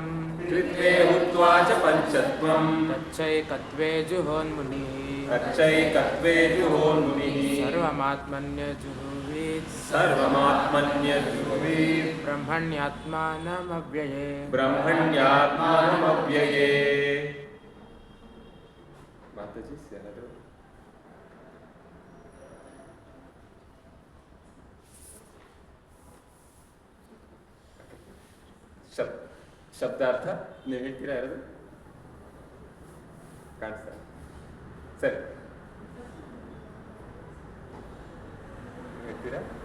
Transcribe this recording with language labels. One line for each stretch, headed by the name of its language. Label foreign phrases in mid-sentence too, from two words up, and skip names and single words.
Sanskrit: ತ್ರಿತ್ವೇ ಹುತ್ವಾ ಚ ಪಂಚತ್ವಂ ತಚ್ಚೈಕತ್ವೇ ಜುಹೋನ್ಮುನಿಃ ತಚ್ಚೈಕತ್ವೇ ಜುಹೋನ್ಮುನಿಃ ಸರ್ವಮಾತ್ಮನ್ಯಜುಹೋವಿತ್ ಸರ್ವಮಾತ್ಮನ್ಯಜುಹೋವಿತ್ ಬ್ರಹ್ಮಣ್ಯಾತ್ಮನಮವ್ಯಯೇ. ಬ್ರಹ್ಮಣ್ಯಾತ್ಮನಮವ್ಯಯೇ.
Kannada: ಮಾತಾಜಿ ಯಾರಾದ್ರು? ಶಬ್ದಾರ್ಥ ನೀವು ಹೇಳ್ತೀರಾ? ಯಾರಾದ್ರು ಕಾಣಿಸ್ತಾ? ಸರಿ, ಹೇಳ್ತೀರಾ?